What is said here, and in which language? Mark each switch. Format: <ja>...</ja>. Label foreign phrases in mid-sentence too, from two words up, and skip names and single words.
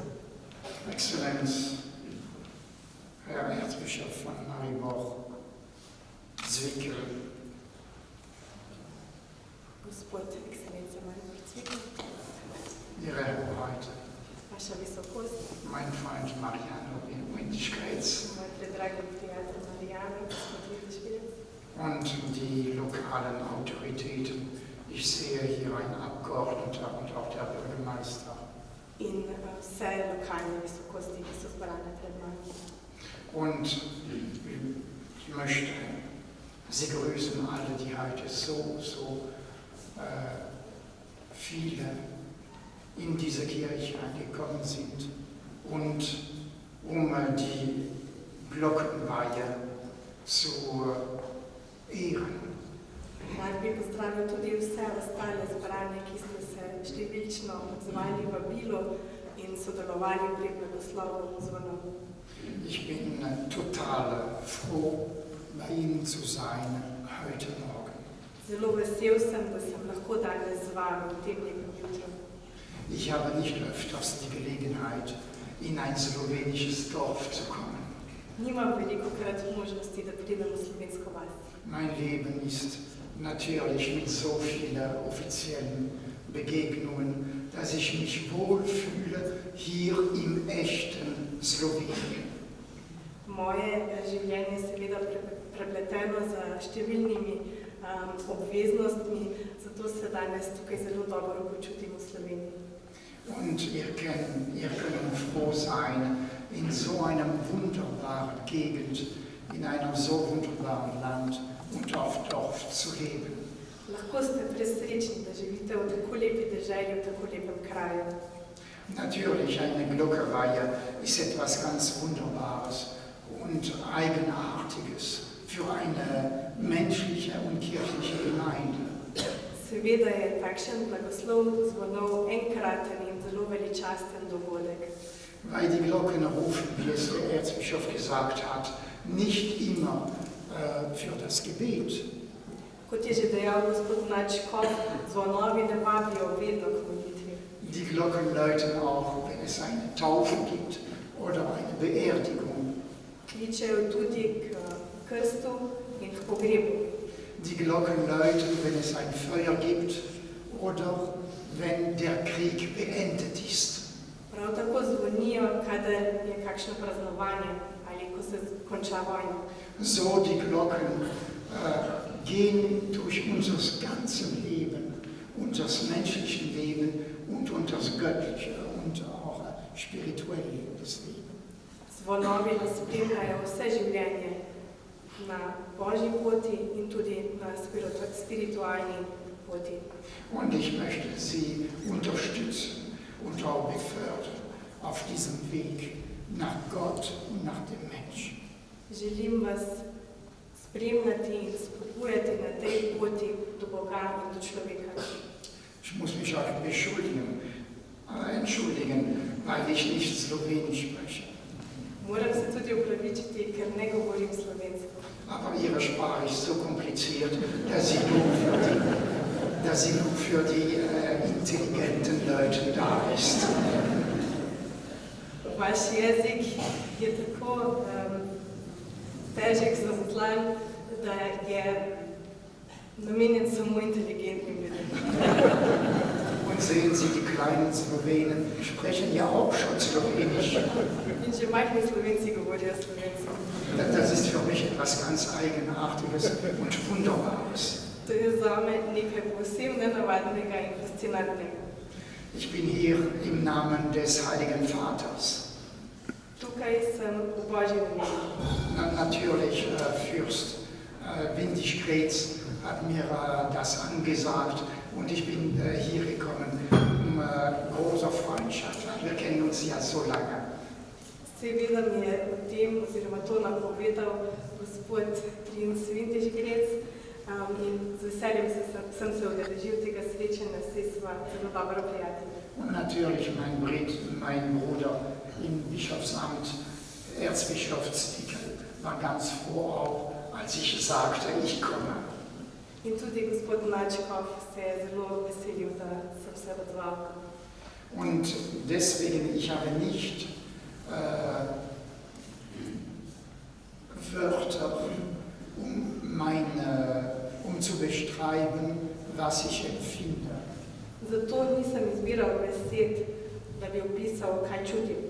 <de>Exzellenz, Herr Erzbischof von Maribor, Zwickel,</de> <sl>Gospod, Ekscelenca Maribor Zwickel,</sl> <de>Ihre Hoheit,</de> <sl>Vaša Visokost,</sl> <de>mein Freund Mariano Windischkreuz</de> <sl>moj predragi prijatelj Marijano, gospod Windischkreuz,</sl> <de>und die lokalen Autoritäten. Ich sehe hier einen Abgeordneter und auch der Bürgermeister.</de> <sl>in vse lokalne visokosti, ki so zbrane pred nami.</sl> <de>Und ich möchte Sie grüßen, alle, die heute so viele in diese Kirche angekommen sind und die Glockenweihe zu ehren.</de> <sl>Rad bi pozdravil tudi vse ostale zbrane, ki ste se številčno odzvali vabilo in sodelovali pri blagoslovu zvonov.</sl> <de>Ich bin total froh, bei Ihnen zu sein heute Morgen.</de> <sl>Zelo vesel sem, da sem lahko danes z vami v tem lepem jutru.</sl> <de>Ich habe nicht öfters die Gelegenheit, in ein slowenisches Dorf zu kommen.</de> <sl>Nimam velikokrat možnosti, da pridem v slovensko vas.</sl> <de>Mein Leben ist natürlich mit so vielen offiziellen Begegnungen, dass ich mich wohlfühle hier im echten Slowenien.</de> <sl>Moje življenje je seveda prepleteno z številnimi obveznostmi, zato se danes tukaj zelo dobro počutim v Sloveniji.</sl> <de>Und ihr könnt froh sein, in so einer wunderbaren Gegend, in einem so wunderbaren Land und auf Dorf zu leben.</de> <sl>Lahko ste presrečni, da živite v tako lepi deželi, v tako lepem kraju.</sl> <de>Natürlich, eine Glockenweihe ist etwas ganz Wunderbares und Eigenartiges für eine menschliche und kirchliche Gemeinde.</de> <sl>Seveda je takšen blagoslov zvonov enkraten in zelo veličasten dogodek.</sl> <de>Weil die Glocken rufen, wie es der Erzbischof gesagt hat, nicht immer für das Gebet.</de> <sl>Kot je že dejal gospod nadškof, zvonovi ne vabijo vedno k molitvi.</sl> <de>Die Glocken läuten auch, wenn es eine Taufe gibt oder eine Beerdigung.</de> <sl>Kličejo tudi k krstu in k pogrebu.</sl> <de>Die Glocken läuten, wenn es ein Feuer gibt oder wenn der Krieg beendet ist.</de> <sl>Prav tako zvonijo, kadar je kakšno praznovanje ali ko se konča vojna.</sl> <de>So die Glocken gehen durch unser ganzes Leben, unser menschliches Leben und unser göttliche und auch spirituelle Leben.</de> <sl>Zvonovi nas spremljajo vse življenje na Božji poti in tudi na spiritualni poti.</sl> <de>Und ich möchte Sie unterstützen und auch befördern auf diesem Weg nach Gott und nach dem Menschen.</de> <sl>Želim vas spremljati in spodbujati na tej poti do Boga in do človeka.</sl> <de>Ich muss mich auch entschuldigen, weil ich nicht Slowenisch spreche.</de> <sl>Moram se tudi opravičiti, ker ne govorim slovensko.</sl> <de>Aber Ihre Sprache ist so kompliziert, dass sie nur für die intelligenten Leute da ist.</de> <sl>Vaš jezik je tako težek, zamotlan, da je namenjen samo inteligentnim ljudem.</sl> <de>Und sehen Sie, die kleinen Slowenen sprechen ja auch schon Slowenisch.</de> <sl>In že majhni Slovenci govorijo slovensko.</sl> <de>Das ist für mich etwas ganz Eigenartiges und Wunderbares.</de> <sl>To je zame nekaj povsem nenavadnega in fascinantnega.</sl> <de>Ich bin hier im Namen des Heiligen Vaters.</de> <sl>Tukaj sem v Božjem imenu.</sl> <de>Natürlich, Fürst Windisch-Grätz hat mir das angesagt und ich bin hier gekommen um großer Freundschaft, weil wir kennen uns ja so lange.</de> <sl>Seveda mi je o tem, oziroma to napovedal gospod Princ Windisch-Grätz in z veseljem sem se udeležil tega srečanja, saj sva zelo dobra prijatelja.</sl> <de>Und natürlich mein Bruder im Bischofsamt, Erzbischofstitel, war ganz froh auch, als ich sagte, ich komme.</de> <sl>In tudi gospod Načkov se je zelo veselil, da sem se odzval.</sl> <de>Und deswegen, ich habe nicht Wörter, um zu beschreiben, was ich empfinde.</de> <sl>Zato nisem izbiral besed, da bi opisal, kaj čutim.</sl>